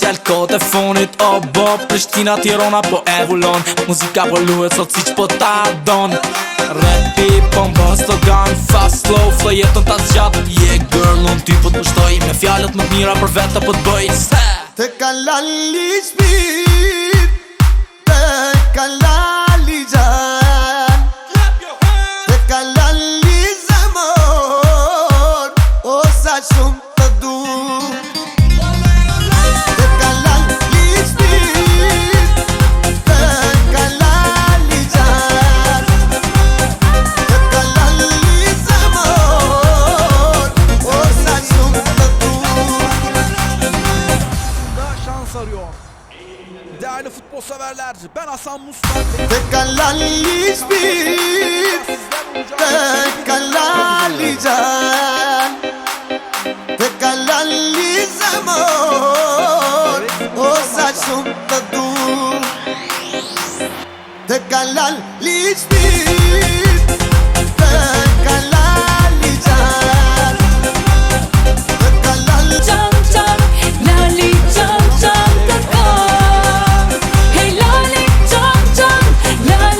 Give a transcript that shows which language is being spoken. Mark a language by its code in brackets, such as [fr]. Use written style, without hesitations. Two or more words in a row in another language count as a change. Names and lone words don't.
[sq] kote fonit o bo Prishtina Tirana po e vullon Muzika po luhet sot si që po ta don Rapi po mbës të gan [en] Fast slow flow [sq] jetën ta zgjat [en] Yeah girl [sq] unë ty po të pushtoj Me fjallet më t'mira për vete po t'bëj Të kalali shpit Të kalali gjan Të kalali zemër O sa shumë të du Të kalali shpit Të kalali gjan Të kalali zemër O sa shumë të du [tr] Şans arıyor. Değerli futbol severler, ben Hasan Mustafa. [sq] Të kalali shpit Të kalali gjan Të kalali zemër O sa shumë të du Të kalali shpit Të kalali gjan Të kalali Can can, lali can can të kam Hey lali can can, lali